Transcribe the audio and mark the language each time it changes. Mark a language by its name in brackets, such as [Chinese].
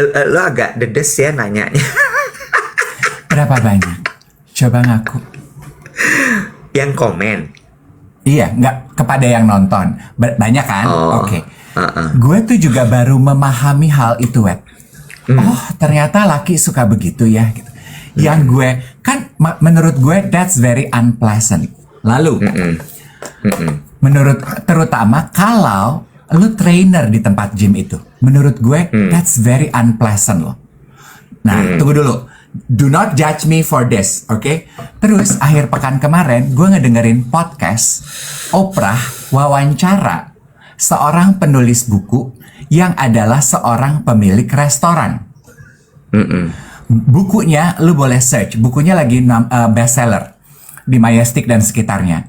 [Indonesian] Lo agak dedes ya nanyanya. Berapa banyak? Coba ngaku. Yang komen? Iya, nggak kepada yang nonton. Banyak kan? Oke. Gue tuh juga baru memahami hal itu, Wet. Ternyata laki suka begitu ya. Gitu. Yang gue, kan menurut gue [English] that's very unpleasant. [Indonesian] Lalu, terutama kalau lu trainer di tempat gym itu. Menurut gue, [English] that's very unpleasant [Indonesian] loh. Nah, tunggu dulu. [English] Do not judge me for this, oke? [Indonesian] Terus, akhir pekan kemarin, gue ngedengerin podcast Oprah wawancara seorang penulis buku yang adalah seorang pemilik restoran. Bukunya lu boleh search. Bukunya lagi bestseller di Majestic dan sekitarnya.